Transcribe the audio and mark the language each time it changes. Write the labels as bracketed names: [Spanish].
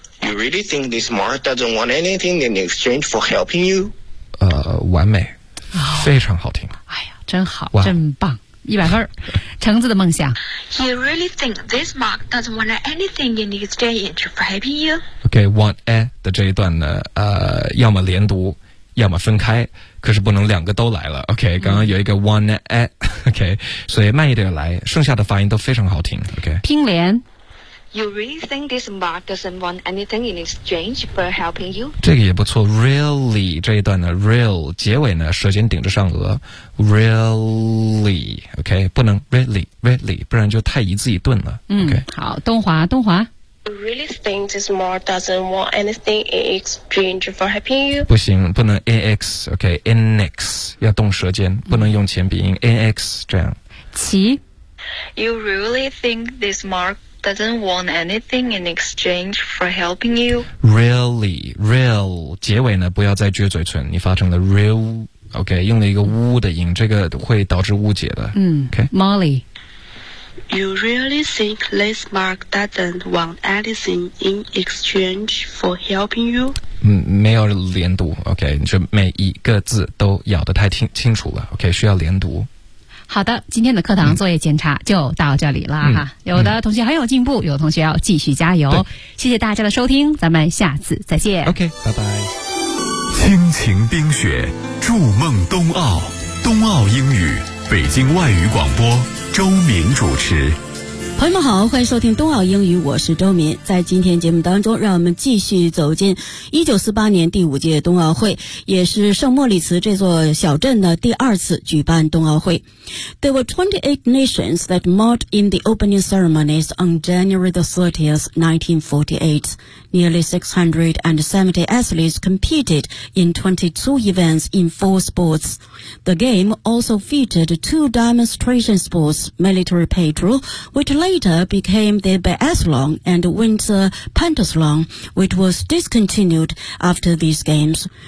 [English] You really think this Mark doesn't want anything in exchange for helping you? [Chinese] 完美，非常好听。哎呀，真好， wow. 真棒，100分。橙子的梦想。 [English] You really think this Mark doesn't want anything in exchange for helping you? [Chinese] OK, want a 的这一段呢，要么连读。要么分开，可是不能两个都来了。 OK， 刚刚有一个 one at OK， 所以慢一点来，剩下的发音都非常好听。OK，听莲。 [English] You really think this mark doesn't want anything in exchange for helping you? [Chinese] 这个也不错 ，really 这一段呢 ，real 结尾呢，舌尖顶着上颚 ，really，OK，、okay? 不能 really，really， 不然就太一字一顿了。嗯， [English] okay? [Chinese] 好，东华，东华。 [English] You really think this mark doesn't want anything in exchange for helping you? [Chinese] 不行，不能 ex，OK，inex、okay? 要动舌尖，不能用前鼻音 inex 这样。齐。 [English] You really think this mark? Doesn't want anything in exchange for helping you. [Chinese] Really, real. 结尾呢，不要再撅嘴唇，你发成了 real. OK， 用了一个呜的音，这个会导致误解的。嗯 [English] ，OK. Molly, you really think this Mark doesn't want anything in exchange for helping you? [Chinese] 没有连读。 OK， 就每一个字都咬得太清楚了。 OK， 需要连读。好的，今天的课堂作业检查就到这里了哈。有的同学很有进步，有的同学要继续加油。谢谢大家的收听，咱们下次再见。 OK， 拜拜。亲情冰雪，筑梦冬奥，冬奥英语，北京外语广播，周敏主持。朋友们好，欢迎收听冬奥英语，我是周敏。在今天节目当中，让我们继续走进1948年第五届冬奥会，也是圣莫里茨这座小镇的第二次举办冬奥会。 [English] There were 28 nations that marched in the opening ceremonies on January the 30th, 1948. Nearly 670 athletes competed in 22 events in four sports. The game also featured two demonstration sports, military patrol, which later became the biathlon and winter pentathlon, which was discontinued after these games.